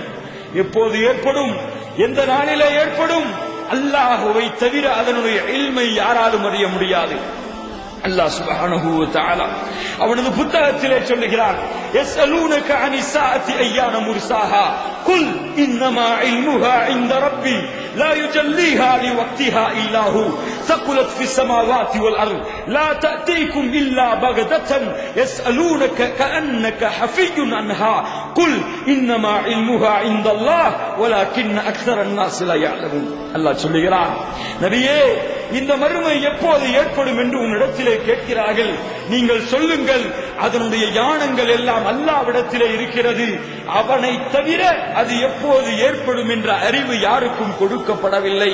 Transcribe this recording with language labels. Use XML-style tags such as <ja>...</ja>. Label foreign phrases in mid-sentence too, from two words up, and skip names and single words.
<ta>எப்போது ஏற்படும், எந்த நாளிலே ஏற்படும், அல்லாஹ்வை தவிர அதனுடைய இல்மை யாராலும் அறிய முடியாது.</ta> <ar>அல்லாஹ் سبحانه وتعالى</ar> <ta>அவனது புத்தகத்திலே சொல்லுகிறான்,</ta> <ar>يسألونك عن الساعة أيان مرساها قل إنما علمها عند ربي لا يجليها لوقتها إلا هو ثقلت في السماوات والأرض لا تأتيكم إلا بغتة يسألونك كأنك حفي عنها قل إنما علمها عند الله ولكن أكثر الناس لا يعلمون.</ar> <ta>அல்லாஹ் சொல்லுகிறான், நபியே, இந்த மறுமை எப்போது ஏற்படும் என்று உன்னிடத்திலே கேட்கிறார்கள். நீங்கள் சொல்லுங்கள், அதனுடைய ஞானங்கள் எல்லாம் அல்லாஹ்விடத்திலே இருக்கிறது. அவனை தவிர அது எப்போது ஏற்படும் என்ற அறிவு யாருக்கும் கொடுக்கப்படவில்லை.</ta>